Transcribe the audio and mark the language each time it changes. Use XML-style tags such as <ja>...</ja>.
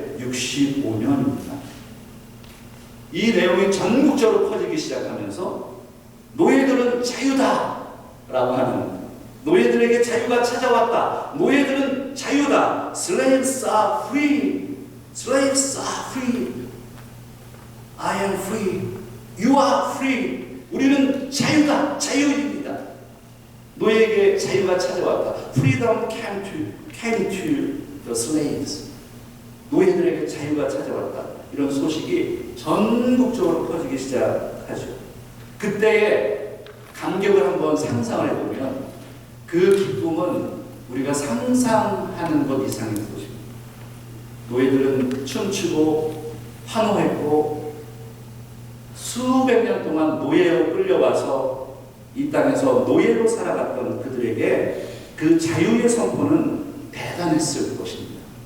<ko>1865년입니다. 이 내용이 전국적으로 퍼지기 시작하면서 노예들은 자유다 라고 하는, 노예들에게 자유가 찾아왔다. 노예들은 자유다.</ko> <en>Slaves are free. Slaves are free. I am free. You are free.</en> <ko>우리는 자유다. 자유입니다. 노예에게 자유가 찾아왔다.</ko> <en>Freedom came to the slaves.</en> <ko>노예들에게 자유가 찾아왔다. 이런 소식이 전국적으로 퍼지기 시작하죠. 그때의 감격을 한번 상상을 해보면 그 기쁨은 우리가 상상하는 것 이상의 것입니다. 노예들은 춤추고 환호했고 수백 년 동안 노예로 끌려와서 이 땅에서 노예로 살아갔던 그들에게 그 자유의 선포는 대단했을 것입니다.</ko>